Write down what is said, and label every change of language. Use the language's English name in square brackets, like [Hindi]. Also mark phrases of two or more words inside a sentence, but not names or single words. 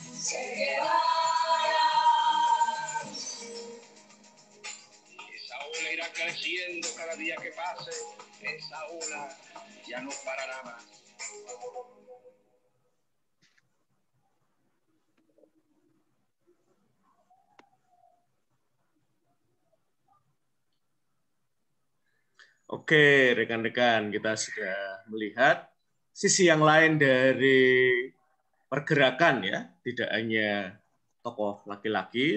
[Spanish] Esa ola irá creciendo cada día que pase. Esa ola ya no parará más. [Indonesian] Oke, rekan-rekan, kita sudah melihat sisi yang lain dari pergerakan ya, tidak hanya tokoh laki-laki,